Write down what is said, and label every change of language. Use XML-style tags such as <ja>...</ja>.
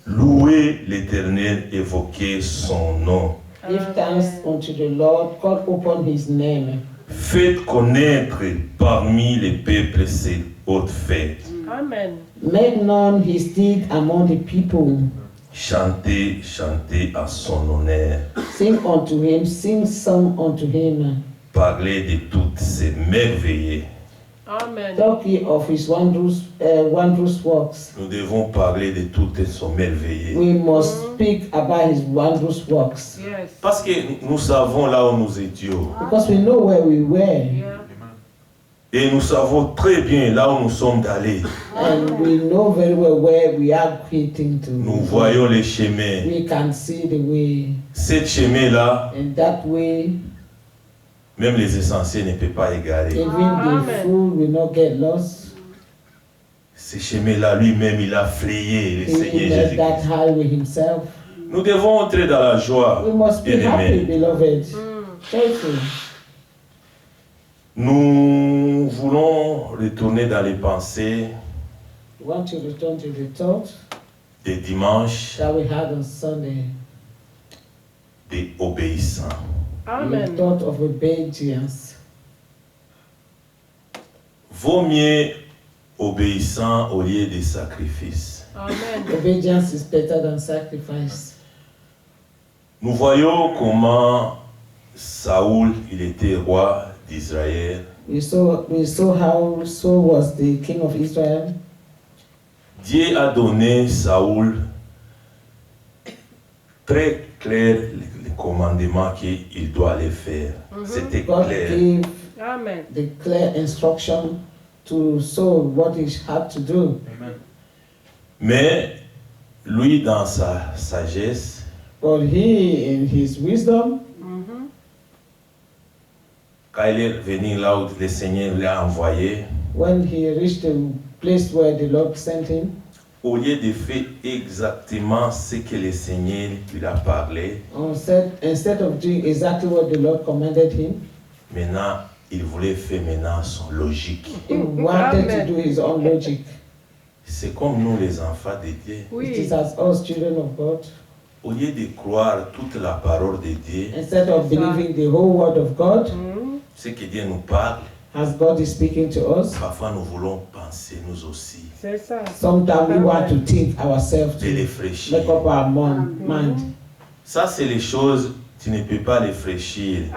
<fr>Louer l'Éternel, évoquer son nom.</fr> <en>Give thanks unto the Lord, call upon His name.</en> <fr>Faites connaître parmi les peuples ses hautes fêtes. Amen.</fr> <en>Make known His deed among the people.</en> <fr>Chantez, chantez à son honneur.</fr> <en>Sing unto Him, sing song unto Him.</en> <fr>Parlez de toutes ses merveilles. Amen.</fr> <en>Talk ye of His wondrous works.</en> <fr>Nous devons parler de toutes ses merveilles.</fr> <en>We must speak about His wondrous works, Yes.</en> <fr>Parce que nous savons là où nous étions.</fr> <en>because we know where we were, Yeah.</en> <fr>Et nous savons très bien là où nous sommes allés.</fr> <en>and we know very well where we are quitting to.</en> <fr>Nous voyons les chemins.</fr> <en>We can see the way,</en> <fr>Cet chemin-là,</fr> <en>and that way,</en> <fr>même les essentiels ne peuvent pas égarer.</fr> <en>even the Amen. fool will not get lost.</en> <fr>Ce chemin-là, lui-même, il a frayé le</fr> <en>He</en> <fr>Seigneur</fr> <en>made</en> <fr>Jésus-Christ.</fr> <en>that highway Himself.</en> <fr>Nous devons entrer dans la joie,</fr> <en>We must be happy,</en> <fr>bien-aimés.</fr> <en>beloved. Mm. Joyful.</en> <fr>Nous voulons retourner dans les pensées</fr> <en>We want to return to the thought</en> <fr>des dimanches</fr> <en>that we had on Sunday.</en> <fr>des obéissants.</fr> <en>The Amen. thought of obedience.</en> <fr>Vaut mieux obéissant au lieu des sacrifices. Amen.</fr> <en>Obedience is better than sacrifice.</en> <fr>Nous voyons comment Saoul, il était roi d'Israël.</fr> <en>We saw how Saul was the king of Israel.</en> <fr>Dieu a donné Saoul très clair les commandements qu'il doit aller faire. C'était</fr> <en>God</en> <fr>clair.</fr> <en>gave Amen. the clear instruction to Saul what he had to do.</en> <fr>Mais lui, dans sa sagesse,</fr> <en>But he, in his wisdom, Mhm.</en> <fr>quand il est venu là où le Seigneur l'a envoyé,</fr> <en>when he reached the place where the Lord sent him,</en> <fr>au lieu de faire exactement ce que le Seigneur lui a parlé,</fr> <en>instead of doing exactly what the Lord commanded him,</en> <fr>maintenant, il voulait faire maintenant son logique.</fr> <en>he wanted Amen. to do his own logic.</en> <fr>C'est comme nous, les enfants de Dieu.</fr> <en>It Oui. is as us, children of God.</en> <fr>Au lieu de croire toute la parole de Dieu,</fr> <en>Instead of believing the whole word of God, Mhm.</en> <fr>ce que Dieu nous parle,</fr> <en>as God is speaking to us,</en> <fr>parfois nous voulons penser nous aussi, C'est ça.</fr> <en>sometimes we want to think ourselves</en> <fr>de</fr> <en>to</en> <fr>les</fr> <en>make</en> <fr>fraîchir.</fr> <en>up our mind.</en> <fr>Ça, c'est les choses, tu ne peux pas les fraîchir.</fr>